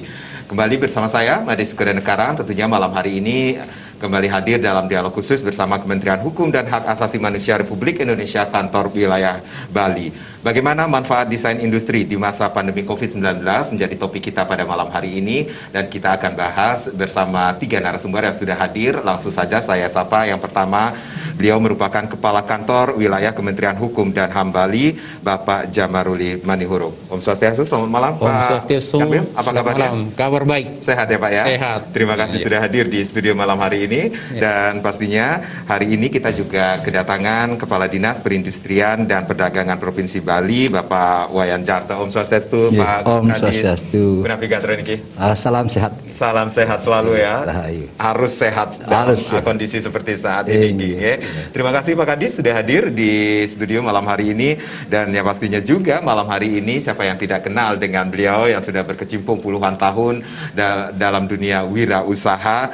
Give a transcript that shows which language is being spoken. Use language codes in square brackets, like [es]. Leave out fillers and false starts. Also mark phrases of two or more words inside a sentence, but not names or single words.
[id] Kembali bersama saya, Made Sukadanekaran, tentunya malam hari ini kembali hadir dalam dialog khusus bersama Kementerian Hukum dan Hak Asasi Manusia Republik Indonesia Kantor Wilayah Bali. Bagaimana manfaat desain industri di masa pandemi COVID-19 menjadi topik kita pada malam hari ini, dan kita akan bahas bersama 3 narasumber yang sudah hadir. Langsung saja saya sapa yang pertama, beliau merupakan Kepala Kantor Wilayah Kementerian Hukum dan HAM Bali, Bapak Jamaruli Manihuruk. Om Swastiastu, selamat malam Pak. Om Swastiastu, apa kabarnya? malam. Kabar baik. Sehat ya Pak ya? Sehat. Terima kasih sudah hadir di studio malam hari ini. Dan pastinya hari ini kita juga kedatangan Kepala Dinas Perindustrian dan Perdagangan Provinsi Bali, Bapak Wayan Jarto. Om Swastiastu, Pak. Om Swastiastu. Salam sehat. Salam sehat selalu ya. Harus sehat dalam kondisi seperti saat ini. Terima kasih Pak Kadis sudah hadir di studio malam hari ini. Dan yang pastinya juga malam hari ini siapa yang tidak kenal dengan beliau yang sudah berkecimpung puluhan tahun dalam dunia wirausaha.